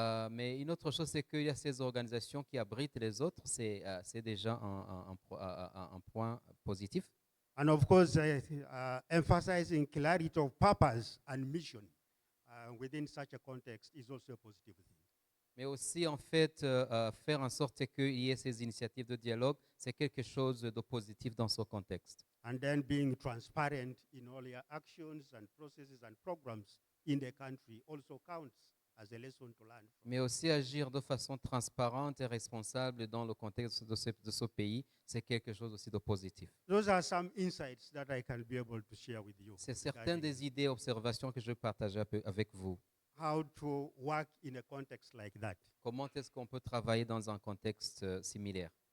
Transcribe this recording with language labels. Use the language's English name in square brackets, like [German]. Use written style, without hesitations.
[French] Mais une autre chose, c'est qu'il y a ces organisations qui abritent les autres. C'est déjà un point positif. [English] And of course, emphasizing clarity of purpose and mission within such a context is also a positive thing. [French] Mais aussi, en fait, faire en sorte qu'il y ait ces initiatives de dialogue, c'est quelque chose de positif dans ce contexte. [English] And then being transparent in all your actions and processes and programs in the country also counts as a lesson to learn from. [French] Mais aussi agir de façon transparente et responsable dans le contexte de ce pays, c'est quelque chose aussi de positif. [English] Those are some insights that I can be able to share with you. [French] C'est certaines des idées et observations que je vais partager avec vous. [English] How to work in a context like that. [French] Comment est-ce qu'on peut travailler dans un contexte similaire?